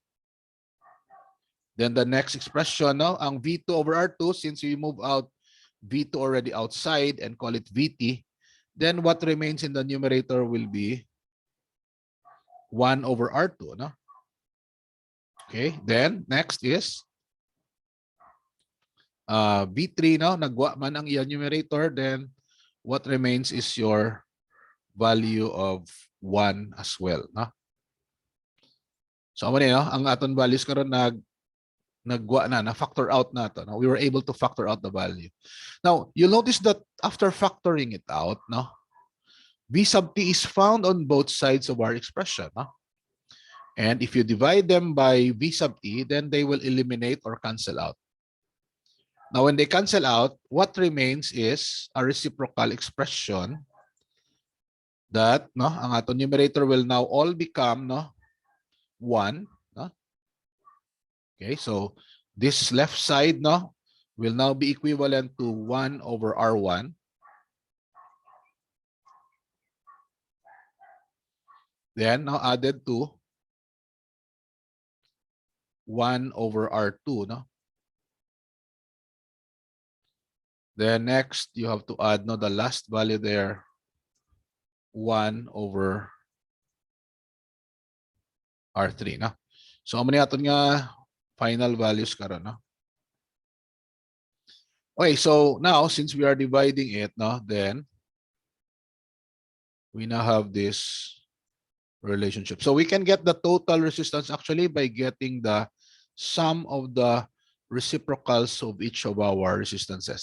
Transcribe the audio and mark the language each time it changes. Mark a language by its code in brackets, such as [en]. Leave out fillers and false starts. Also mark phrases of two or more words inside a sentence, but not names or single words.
[en] Then the next expression, no, ang V2 over R2, since we move out V2 already outside and call it VT, then what remains in the numerator will be 1 over R2. No? Okay, then next is V3, no, [hil] nagwa man ang iyang numerator, [en] then what remains is your value of 1 as well. No? [hil] So ano no, ang aton values karon nagwa na [en] factor out [hil] na to. No? [en] We were able to factor out the value. Now, you'll notice that after factoring it out, no, V sub T is found on both sides of our expression. No? And if you divide them by V sub T, then they will eliminate or cancel out. Now, when they cancel out, what remains is a reciprocal expression that, no, [hil] ang aton [en] numerator will now all become, no, 1. No? Okay, so this left side, no, will now be equivalent to 1 over R1. Then now added to 1 over R2. No? Then next, you have to add, no, the last value there, 1 over R3. No? So, [hil] ano aton nga [en] final values [hil] karon, no? [en] Okay, so now since we are dividing it, no, then we now have this relationship. So we can get the total resistance actually by getting the sum of the reciprocals of each of our resistances.